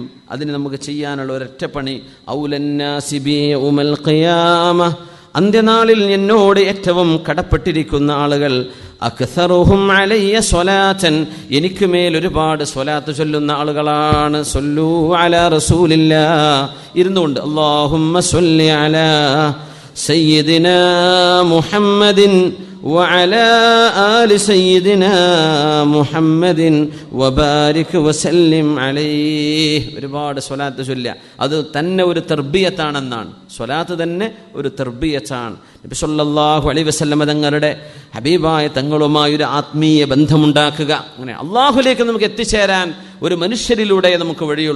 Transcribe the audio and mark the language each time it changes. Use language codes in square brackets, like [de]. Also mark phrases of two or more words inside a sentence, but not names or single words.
[ml] അതിന് നമുക്ക് ചെയ്യാനുള്ള ഒരൊറ്റ പണി, [ar] أولى الناس بي يوم القيامة, [ml] അന്ത്യനാളിൽ എന്നോട് ഏറ്റവും കടപ്പെട്ടിരിക്കുന്ന ആളുകൾ, [ar] أكثرهم علي صلاة, [ml] എനിക്ക് മേൽ ഒരുപാട് സ്വലാത്ത് ചൊല്ലുന്ന ആളുകളാണ്. [ar] صلوا على رسول الله, ഇരുന്നുകൊണ്ട് اللهم صل على سيدنا محمد وعلى آل سيدنا محمد وبارك وسلم عليه. [ml] ഒരുപാട് സ്വലാത്ത് ചൊല്ലുക. അത് തന്നെ ഒരു തർബിയത്താണെന്നാണ്. സ്വലാത്ത് തന്നെ ഒരു തർബിയത്താണ്. നബി [ar] صلى الله عليه وسلم [ml] തങ്ങളുടെ ഹബീബായ തങ്ങളുമായി ഒരു ആത്മീയ ബന്ധമുണ്ടാക്കുക. അങ്ങനെ അള്ളാഹുലേക്ക് നമുക്ക് എത്തിച്ചേരാൻ ഒരു മനുഷ്യരിലൂടെ നമുക്ക് വഴിയുള്ളൂ.